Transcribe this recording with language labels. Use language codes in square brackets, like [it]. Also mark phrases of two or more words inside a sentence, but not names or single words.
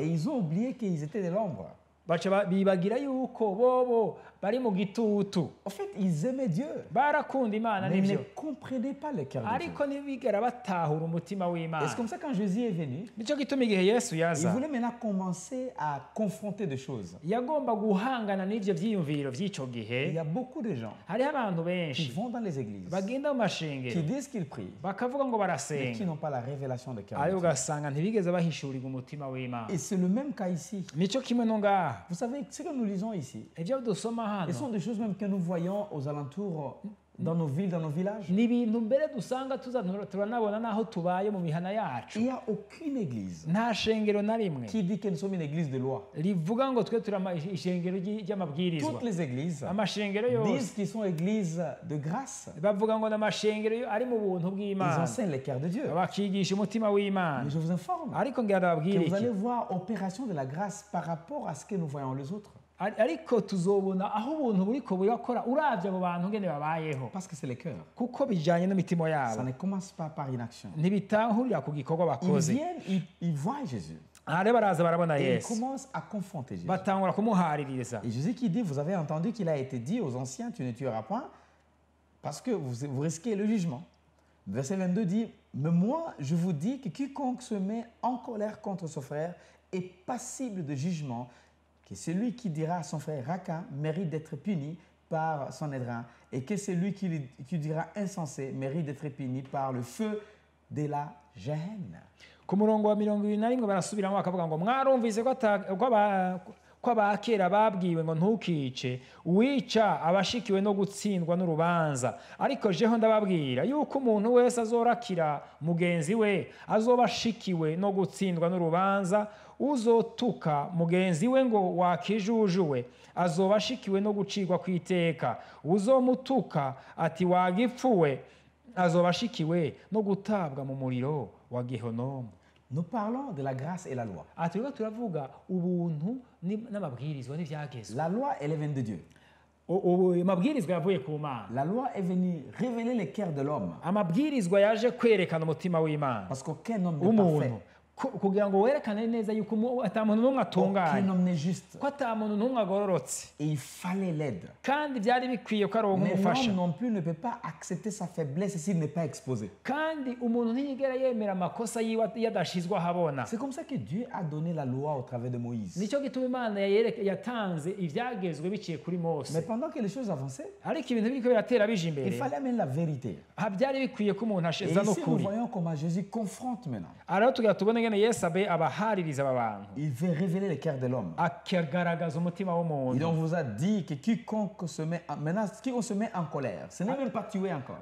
[fr] Et ils ont oublié qu'ils étaient de l'ombre. [rn] baca bibagira yuko bobo bari mu gitutu [fr] En fait, ils aimaient Dieu, [rn] barakunda imana [fr] mais ils ne [rn] nibyo [fr] comprenaient pas le cœur de Dieu. [rn] ariko ntibigera batahura umutima [fr] Et [rn] w'imana [fr] c'est comme ça quand Jésus est venu, [rn] nicyo gituma igihe yesu [fr] il [rn] yaza [fr] voulait maintenant commencer à confronter des choses. [rn] yagomba guhangana n'ibyo byiyumviro by'icyo [fr] Il y [rn] gihe [fr] a beaucoup de gens [rn] hariho abantu [fr] qui [rn] benshi [fr] vont dans les églises, [rn] bagenda mu [fr] qui [rn] mashengero [fr] disent qu'ils prient, [rn] bakavuga ngo [fr] mais qui [rn] barasenga [fr] n'ont pas la révélation de cœur de [rn] ariko [fr] Dieu. [rn] ugasanga ntibigeze bahishurirwa umutima w'imana [fr] Et c'est le même cas ici. [rn] nicyo kimwe no ngaha [fr] Vous savez, ce que nous lisons ici, [rn] ibyo dusoma [fr] ce sont [rn] hano [fr] des choses même que nous voyons aux alentours, dans nos villes, dans nos villages. [rn] ni ibintu mbere dusanga turanabona n'aho tubaye mu mihana [fr] Il [rn] yacu [fr] n'y a aucune église [rn] nta shengero na rimwe [fr] qui dit que nous sommes une église de loi. [rn] rivuga ngo twe turi ishengero ry'amabwirizwa [fr] Toutes les églises [rn] amashengero [fr] disent [rn] yose [fr] qu'ils sont églises de grâce. [rn] bavuga ngo ni amashengero ari mu buntu [fr] Ils [rn] bw'imana [fr] enseignent le cœur de Dieu. [rn] bakigisha umutima w'imana [fr] Mais je vous informe [rn] ariko ngira ndababwire [fr] que vous [rn] iki [fr] allez voir opération de la grâce par rapport à ce que nous voyons les autres. [rn] ariko tuzobona aho ubuntu buriko burakora uravye abo bantu ngene babayeho [fr] Parce que c'est le cœur. [rn] kuko bijanye n'imitima [fr] Ça [rn] yabo [fr] ne commence pas par une action. [rn] ntibitahurira ku gikorwa [fr] Ils [rn] bakoze [fr] viennent, ils voient Jésus. [rn] aha rero baraza barabona [fr] Et ils [rn] yesu [fr] commencent à confronter Jésus. [rn] batangura kumuhaririza [fr] Et Jésus qui dit, vous avez entendu qu'il a été dit aux anciens, tu ne tueras point, parce que vous risquez le jugement. Verset 22 dit, mais moi, je vous dis que quiconque se met en colère contre son frère est passible de jugement, que celui qui dira à son frère Raka mérite d'être puni par son édrin, et que celui qui dira insensé mérite d'être puni par le feu de la Géhenne. [rn] ku murongo wa 21 barasubiramo bakavuga ngo mwarumvise ko abakera babwiwe ngo ntukice uwica abashikiwe no gutsindwa n'urubanza ariko jeho ndababwira yuko umuntu wese azorakira mugenzi we azoba ashikiwe no gutsindwa n'urubanza uzotuka mugenzi we ngo wakijujuwe azoba ashikiwe no gucirwa ku iteka uzomutuka ati wagipfuwe azoba ashikiwe no gutabwa mu muriro wa Gehonomu. [fr] Nous parlons de la grâce et la loi. [rn] aha turiko turavuga ubuntu n'amabwirizwa n'ivyagezwe [fr] La loi, elle est venue de Dieu. [rn] amabwirizwa yavuye ku mana [fr] La loi est venue révéler le cœur de l'homme. [rn] amabwirizwa yaje kwerekana umutima w'imana [fr] Parce qu'aucun homme n'est [rn] umuntu [fr] parfait. [rn] kugira ngo werekane neza yuko ata muntu n'umwe atunganye [fr] Aucun homme n'est juste. [rn] ko ata muntu n'umwe agororotse [fr] Et il fallait l'aide. [rn] kandi byari bikwiye ko aronka [fr] Mais [rn] umufasha [fr] l'homme non plus ne peut pas accepter sa faiblesse s'il n'est pas exposé. [rn] kandi umuntu ntiyigera yemera amakosa yiwe iyo adashizwe ahabona [fr] C'est comme ça que Dieu a donné la loi au travers de Moïse. [rn] nicyo gituma imana yatanze ivyagezwe biciye kuri [fr] Mais [rn] mose [fr] pendant que les choses avançaient, [rn] ariko ibintu biriko biratera bija [fr] il [rn] imbere [fr] fallait amener la vérité. [rn] byari bikwiye ko umuntu [fr] Et [rn] asheza [fr] ici, nous [rn] n'ukuri [fr] voyons comment Jésus confronte maintenant. [rn] aha rero tugira tubone ingene yesu abahaririza aba bantu [fr] Il veut révéler le cœur de l'homme. [rn] akagaragaza umutima [fr] Et [rn] w'umuntu. [fr] on vous a dit que quiconque se met en colère, ce n'est même pas tuer encore.